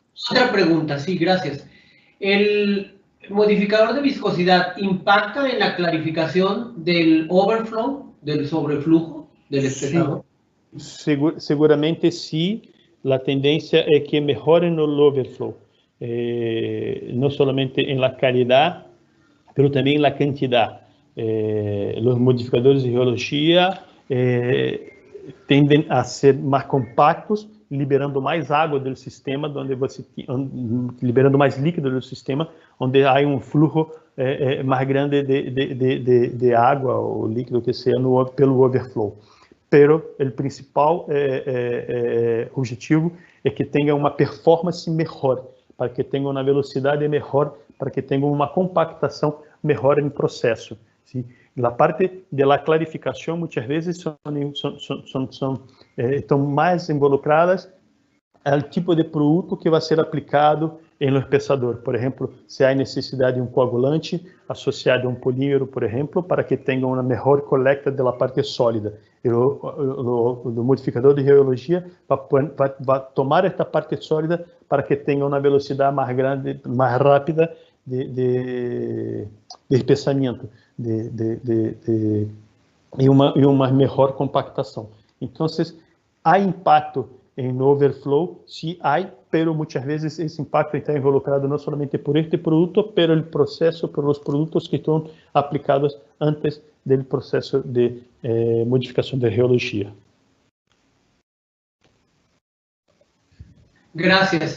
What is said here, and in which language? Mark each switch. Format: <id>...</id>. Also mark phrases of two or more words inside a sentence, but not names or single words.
<es>Otra pregunta, sí, gracias. ¿El modificador de viscosidad impacta en la clarificación del overflow, del sobreflujo del espesador? Sí, seguramente sí. La tendencia es que mejoren el overflow, no solamente en la calidad, pero también en la cantidad.</es> <pt>Los modificadores de rheología tendem a ser mais compactos, liberando mais água do sistema, liberando mais líquido do sistema, onde há um fluxo mais grande de água ou líquido que seja pelo overflow. Pero o principal objetivo é que tenha uma performance melhor, para que tenha uma velocidade melhor, para que tenha uma compactação melhor no processo.</pt> <es>¿sí? La parte de la clarificación muchas veces están más involucradas al tipo de</es> <pt>produto que vai ser aplicado em</pt> <es>los pesador.</es> <pt>Por exemplo, se há necessidade de um coagulante associado a um polímero, por exemplo, para que tenha uma melhor coleta da parte sólida. O modificador de rheologia vai tomar esta parte sólida para que tenha uma velocidade mais grande, mais rápida de espessamento e uma melhor compactação. Então, há impacto em overflow,</pt> <es>sí hay, pero muchas veces ese impacto está involucrado no solamente por este producto, pero el proceso, por los productos que están aplicados antes del proceso de modificación de geología. Gracias.</es>